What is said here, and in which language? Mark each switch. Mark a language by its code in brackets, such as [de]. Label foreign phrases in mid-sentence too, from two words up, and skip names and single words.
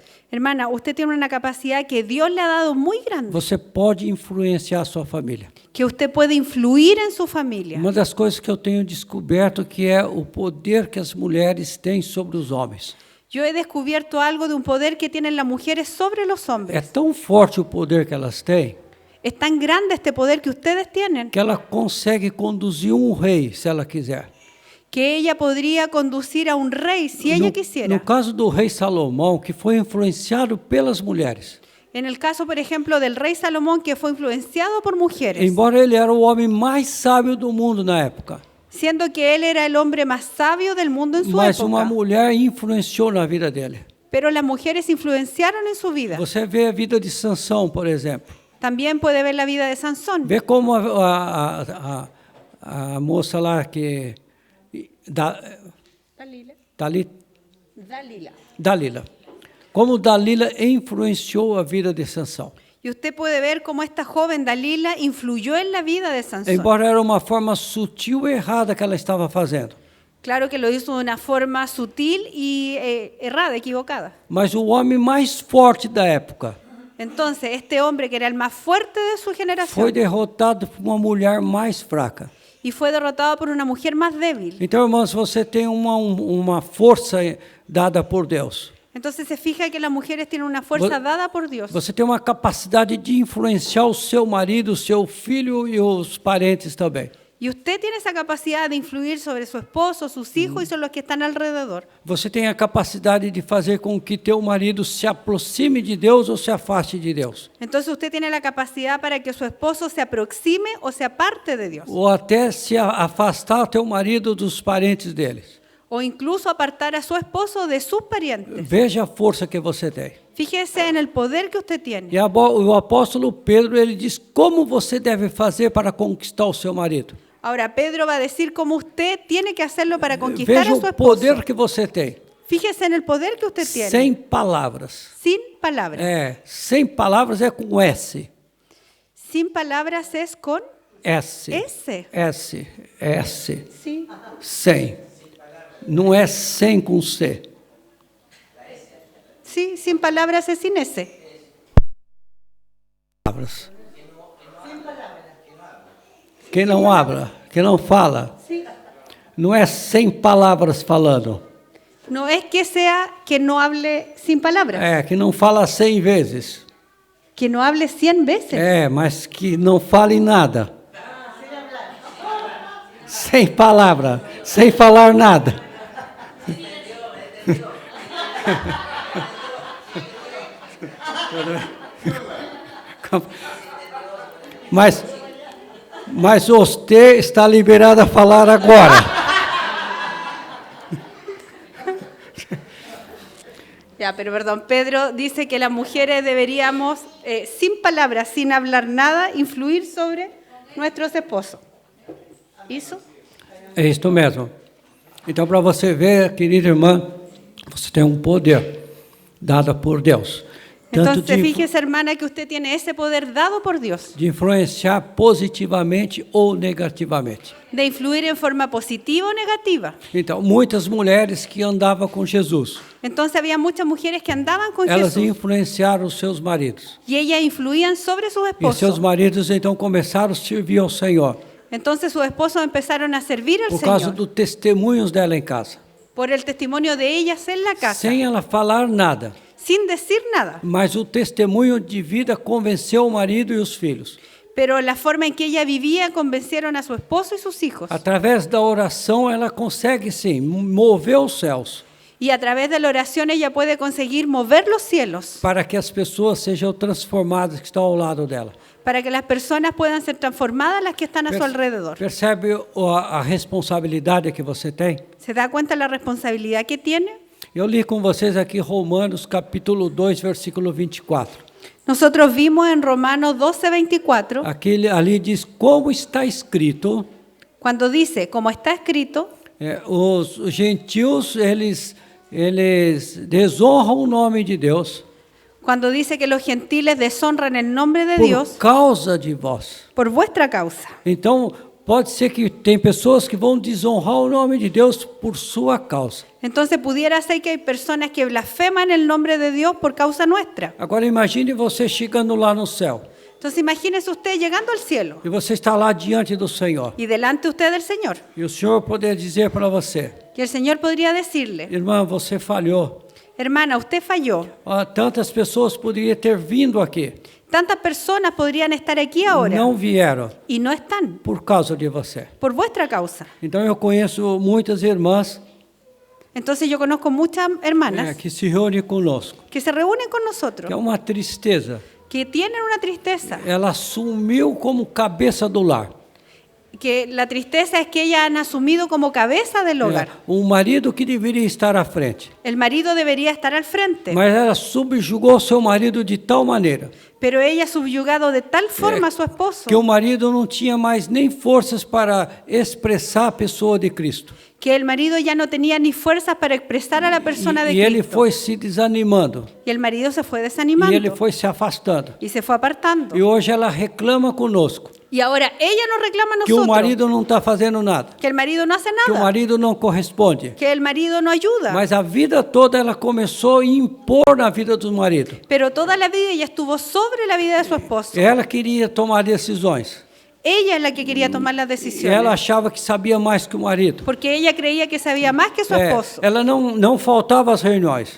[es] Hermana, usted tiene una capacidad que Dios le ha dado muy grande. [pt] Você pode influenciar a sua família. [es] Que usted puede influir en su familia. [pt] Uma das coisas que eu tenho descoberto que é o poder que as mulheres têm sobre os homens. [es] Yo he descubierto algo de un poder que tienen las mujeres sobre los [pt] É [es] hombres. [pt] tão forte o poder que elas têm [es] Es tan grande este poder que ustedes tienen [pt] que ela consegue conduzir um rei, se ela quiser. [es] que ella podría conducir a un rey si ella quisiera. [pt] No caso do rei Salomão, que foi influenciado pelas mulheres. [es] En el caso, por ejemplo, del rey Salomón, que fue influenciado por mujeres, [pt] Embora ele era o homem mais sábio do mundo na época, [es] siendo que él era el hombre más sabio del mundo en su [pt] mas uma [es] época. [pt] mulher influenciou na vida dele. [es] Pero las mujeres influenciaron en su vida. [pt] Você vê a vida de Sansão, por exemplo. [es] También puede ver la vida de Sansón. [pt] Vê como a moça lá que... Dalila. Como Dalila influenciou a vida de Sansão. [es] Y usted puede ver cómo esta joven Dalila influyó en la vida de Sansón. [pt] Embora era uma forma sutil e errada que ela estava fazendo. [es] Claro que lo hizo de una forma sutil y errada, equivocada. [pt] Mas o homem mais forte da época [es] Entonces, este hombre que era el más fuerte de su generación [pt] foi derrotado por uma mulher mais fraca. [es] y fue derrotado por una mujer más débil. [pt] Então, irmãos, você tem uma força dada por Deus. [es] Entonces se fija que las mujeres tienen una fuerza dada por Dios. [pt] Você tem uma capacidade de influenciar o seu marido, o seu filho e os parentes também. [es] Y usted tiene esa capacidad de influir sobre su esposo, sus hijos y sobre los que están alrededor. [pt] Você tem a capacidade de fazer com que teu marido se aproxime de Deus ou se afaste de Deus. [es] Entonces usted tiene la capacidad para que su esposo se aproxime o se aparte de Dios. [pt] Ou até se afastar teu marido dos parentes deles. [es] O incluso apartar a su esposo de sus parientes. [pt] Veja a força que você tem. [es] Fíjese en el poder que usted tiene. [pt] E o apóstolo Pedro, ele diz como você deve fazer para conquistar o seu marido. [es] Ahora Pedro va a decir cómo usted tiene que hacerlo para conquistar [pt] Veja [es] a su [pt] o [es] esposo. [pt] poder que você tem. [es] Fíjese en el poder que usted tiene. [pt] Sem palavras. [es] Sin palabras. [pt] Sem palavras é com S. [es] Sin palabras es con S. S. S. Sí. [pt] Sem. Não é sem com C. [es] Sí, sin palabras es sin S. [pt] Palavras. Quem não habla, quem não fala, não é sem palavras falando. [es] No es que sea que no hable sin palabras. [pt] Que não fala 100 vezes. [es] Que no hable 100 veces. [pt] Mas que não fale nada. Sem palavra, sem falar nada. Mas você está liberado a falar agora. [es] Ya, pero perdón, Pedro dice que las mujeres deberíamos, sin palabras, sin hablar nada, influir sobre nuestros esposos. [pt] ¿Isso? É isso mesmo. Então, para você ver, querida irmã, você tem um poder dado por Deus. tanto [es] Entonces, fíjese, hermana, que usted tiene ese poder dado por Dios [pt] de influenciar positivamente ou negativamente. [es] de influir en forma positiva o negativa. [pt] Então, muitas mulheres que andavam com Jesus, [es] Entonces, había muchas mujeres que andaban con [pt] elas [es] Jesús [pt] influenciaram os seus maridos. [es] y ellas influían sobre sus [pt] E seus [es] esposos. [pt] maridos então começaram a servir ao Senhor [es] Entonces, sus esposos empezaron a servir al [pt] por causa [es] Señor [pt] dos testemunhos dela em casa, [es] por el testimonio de ellas en la casa, [pt] sem ela falar nada. [es] sin decir nada. [pt] Mas o testemunho de vida convenceu o marido e os filhos. [es] Pero la forma en que ella vivía convencieron a su esposo y sus hijos. [pt] Através da oração, ela consegue sim mover os céus [es] Y a través de la oración ella puede conseguir mover los cielos [pt] para que as pessoas sejam transformadas que estão ao lado dela. [es] para que las personas puedan ser transformadas las que están a su alrededor. [pt] Percebe a responsabilidade que você tem? [es] ¿Se da cuenta la responsabilidad que tiene? [pt] Eu li com vocês aqui Romanos capítulo 2, versículo 24. [es] Nosotros vimos en Romanos 12:24, [pt] Ali diz, como está escrito, [es] cuando dice, como está escrito, [pt] os gentios, eles desonram o nome de Deus [es] cuando dice que los gentiles deshonran el nombre de [pt] por [es] Dios [pt] causa de vós. [es] por vuestra causa. [pt] Então, pode ser que tem pessoas que vão desonrar o nome de Deus por sua causa. [es] Entonces pudiera ser que hay personas que blasfeman el nombre de Dios por causa nuestra. [pt] Agora imagine você chegando lá no céu [es] Entonces imagínese usted llegando al cielo [pt] e você está lá diante do Senhor [es] y delante usted del Señor. [pt] e o Senhor poder dizer para você, [es] Y el Señor podría decirle, [pt] irmã, você falhou. [es] hermana, usted falló. [pt] Tantas pessoas poderiam ter vindo aqui, [es] Tantas personas podrían estar aquí ahora [pt] não vieram [es] y no están [pt] por causa de você. [es] por vuestra causa. [pt] Então eu conheço muitas irmãs [es] Entonces yo conozco muchas hermanas [pt] que se reúnem conosco, [es] que se reúnen con nosotros, [pt] que é uma tristeza. [es] que tienen una tristeza, [pt] Ela assumiu como cabeça do lar. [es] que la tristeza es que ellas han asumido como cabeza del hogar. [pt] Um marido que deveria estar à frente, [es] El marido debería estar al frente, [pt] mas ela subjugou seu marido de tal maneira [es] pero ella ha subyugado de tal forma a su esposo [pt] que o marido não tinha mais nem forças para expressar a pessoa de Cristo. [es] que el marido ya no tenía ni fuerzas para expresar a la persona de [pt] E ele [es] Cristo. [pt] foi se desanimando, [es] Y el marido se fue [pt] e [es] desanimando [pt] ele foi se afastando. [es] y se fue apartando. [pt] E hoje ela reclama conosco [es] Y ahora ella nos reclama a [pt] que o [es] nosotros [pt] marido não está fazendo nada, [es] que el marido no hace [pt] que o [es] nada, [pt] marido não corresponde. [es] que el marido no ayuda. [pt] Mas a vida toda ela começou a impor na vida do marido. [es] Pero toda la vida ella estuvo sobre la vida de su esposo. [pt] Ela queria tomar decisões. [es] Ella es la que quería tomar las [pt] E ela [es] decisiones. [pt] achava que sabia mais que o marido. [es] Porque ella creía que sabía más que su esposo. [pt] Ela não faltava às reuniões,